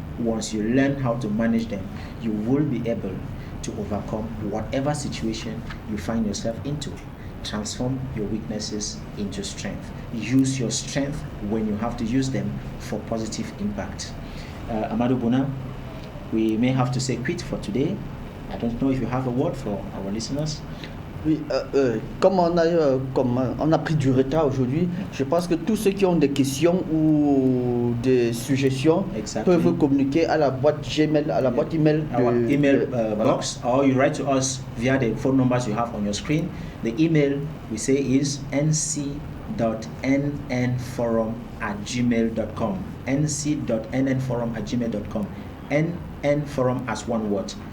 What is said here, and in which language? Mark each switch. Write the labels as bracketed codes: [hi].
[en] Once you learn how to manage them, you will be able to overcome whatever situation you find yourself into. Transform your weaknesses into strength. Use your strength when you have to use them for positive impact. Amadou Bouna, we may have to say quit for today. I don't know if you have a word for our listeners. [fr] Oui, comme on a pris du retard aujourd'hui, je pense que tous ceux qui ont des questions ou des suggestions peuvent communiquer à la boîte Gmail, à la boîte email [en] our email box, or you write to us via the phone numbers you have on your screen. The email we say is nc.nnforum@gmail.com. nc.nnforum@gmail.com. NN Forum as one word.